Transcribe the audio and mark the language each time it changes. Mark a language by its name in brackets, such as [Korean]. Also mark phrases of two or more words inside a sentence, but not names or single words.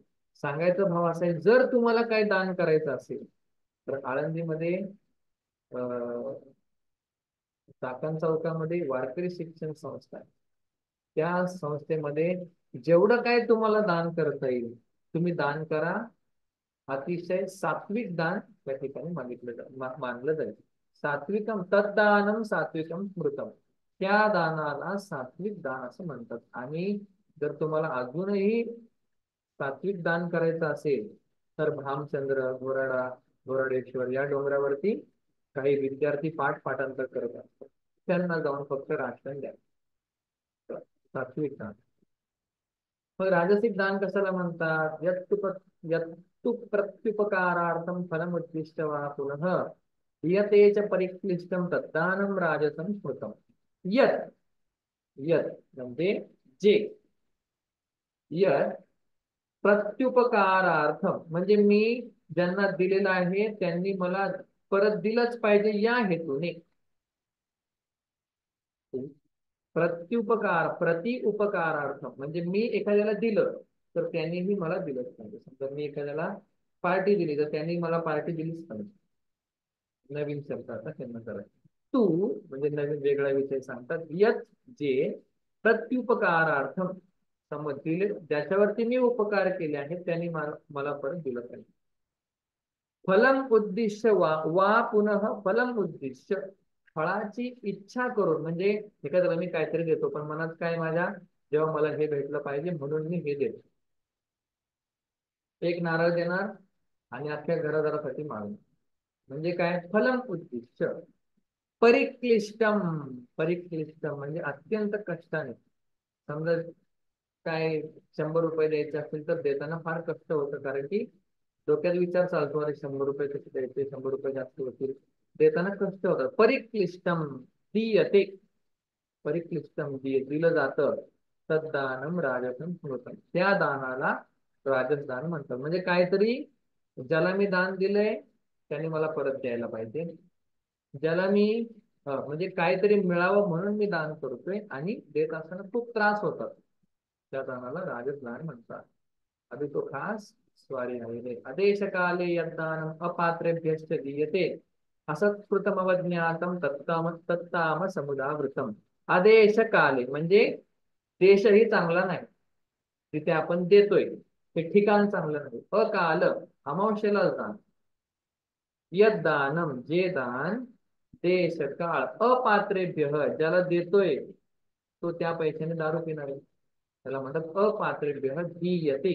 [Marathi] सांगायचा भाव असा आहे, जर तुम्हाला काही दान करायचं असेल तर आळंदीमध्ये चाकण चौकामध्ये वारकरी शिक्षण संस्था आहे. त्या संस्थेमध्ये जेवढं काय तुम्हाला दान करता येईल तुम्ही दान करा. अतिशय सात्विक दान त्या ठिकाणी मानलं जाईल. [Sanskrit] सात्विकम तद्दानम सात्विकम स्मृतम, [Marathi] त्या दानाला सात्विक दान असं म्हणतात. आणि जर तुम्हाला अजूनही सात्विक दान करायचं असेल तर भामचंद्र, घोराडेश्वर या डोंगरावरती काही विद्यार्थी पाठांतर करत असतात, त्यांना जाऊन फक्त राशन द्या. सात्विक दान. मग राजसिक दान कशाला म्हणतात? [Sanskrit] यत्तु प्रत्युपकारार्थम फलमुद्दिष्ट वा पुनः दीयते च परिक्लिष्टम तद्दानम राजसं स्मृतम. [Marathi] यत, यत म्हणजे जे, [Sanskrit] यत प्रत्युपकारार्थम [Marathi] म्हणजे मी ज्यांना दिलेलं आहे त्यांनी मला परत दिलंच पाहिजे या हेतूने. प्रत्युपकार, उपकारार्थम म्हणजे मी एखाद्याला दिलं तर त्यांनीही मला दिलंच पाहिजे. समजा मी एखाद्याला पार्टी दिली तर त्यांनी मला पार्टी दिलीच पाहिजे. नवीन शब्द आता त्यांना करायचं. तू म्हणजे नवीन वेगळा विषय सांगतात. यत जे प्रत्युपकारार्थम, समज दिले ज्याच्यावरती मी उपकार केले आहेत त्यांनी मला परत दिलं पाहिजे. [Sanskrit] फलम उद्दिष्ट वा पुनः फलम उद्दिष्ट, [Marathi] फळाची इच्छा करून म्हणजे एखाद्याला मी काहीतरी देतो पण मनात काय माझ्या, जेव्हा मला हे भेटलं पाहिजे म्हणून मी हे देतो. एक नारळ देणार आणि अख्ख्या घरादारासाठी मागणार, म्हणजे काय? [Sanskrit] फलम उद्दिष्ट. [Marathi] परिक्लिष्टम, परिक्लिष्टम म्हणजे अत्यंत कष्टाने. समजा काय 100 रुपये द्यायचे असतील तर देताना फार कष्ट होतं, कारण की डोक्यात विचार चालतो, अरे 100 रुपये कसे द्यायचे, 100 रुपये जास्त होतील, देताना कष्ट होतात. [Sanskrit] परिक्लिष्टम दीयते, [Marathi] परिक्लिष्टम दिलं जातं. [Sanskrit] तद्दानम राजसं स्मृतम, [Marathi] त्या दानाला राजस दान म्हणतात. म्हणजे काहीतरी ज्याला मी दान दिलंय त्याने मला परत द्यायला पाहिजे. ज्याला मी म्हणजे काहीतरी मिळावं म्हणून मी दान करतोय आणि देत असताना खूप त्रास होतात, त्या दानाला राजस दान म्हणतात. [Hindi] अभी तो [Marathi] खास स्वारी आहे. [Sanskrit] आदेश काले यद्दानम अपात्रेभ्यश्च दीयते असत्कृतमवज्ञातम तत्ताम समुदावृतम. [Marathi] आदेश काले म्हणजे देशही चांगला नाही तिथे आपण देतोय, हे ठिकाण चांगलं नाही. अकाल अमावशेला दान. यद्दानम जे दान, देश काळ, अपात्रेभ्य ज्याला देतोय तो त्या पैशाने दारू पिणार आहे, त्याला म्हणतात [Sanskrit] अपात्रेभ्य दीयते.